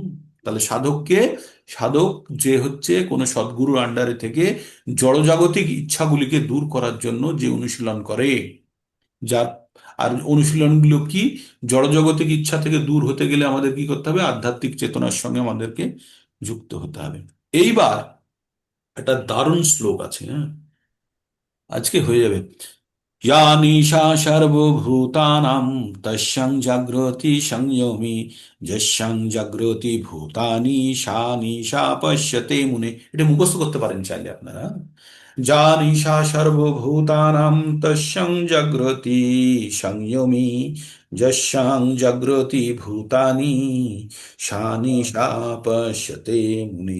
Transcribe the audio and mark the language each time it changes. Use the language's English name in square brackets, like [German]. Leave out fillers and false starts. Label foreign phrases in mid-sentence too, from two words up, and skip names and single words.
[Bangla] তাহলে সাধক যে হচ্ছে কোনো সদ্গুরুর আন্ডারে থেকে জড়জাগতিক ইচ্ছাগুলিকে দূর করার জন্য যে অনুশীলন করে, যার আর অনুশীলনগুলো কি? জড়জাগতিক ইচ্ছা থেকে দূর হতে গেলে আমাদের কি করতে হবে? আধ্যাত্মিক চেতনার সঙ্গে আমাদেরকে যুক্ত হতে হবে। এইবার একটা দারুণ শ্লোক আছে, হ্যাঁ, আজকে হয়ে যাবে। [Sanskrit] या निशा सर्वभूतानां तस्यां जागृति संयमी, যস্যাং জাগ্রতি ভূতানি সা নিশা পশ্যতে মুনে। [Bangla] এটা মুখস্থ করতে পারেন চাইলে আপনারা। [Sanskrit] যা নিশা সর্বভূতানাং তস্যাং জাগ্রতি সংযমী, যস্যাং জাগ্রতি ভূতানি সা নিশা পশ্যতে মুনে।